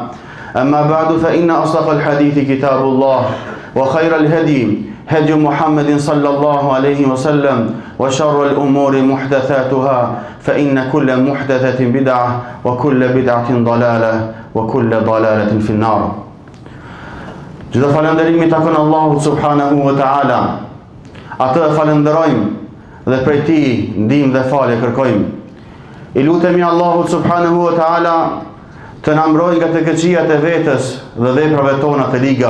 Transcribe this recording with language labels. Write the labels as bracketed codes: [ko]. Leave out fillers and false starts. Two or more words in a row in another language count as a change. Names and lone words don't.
[ar] أما بعد فإن أصدق الحديث كتاب الله وخير الهدي هدي محمد صلى الله عليه وسلم وشر الأمور محدثاتها فإن كل محدثة بدعة وكل بدعة ضلالة وكل ضلالة في النار. [sq] Gjithë falënderimi takon Allahut [ar] سبحانه وتعالى. [sq] Atë e falenderojmë dhe prej tij ndihmë dhe falje kërkojmë. I lutemi Allahut [ar] سبحانه وتعالى [sq] të na mbrojë nga të keqijat e vetës dhe veprave tona të liga.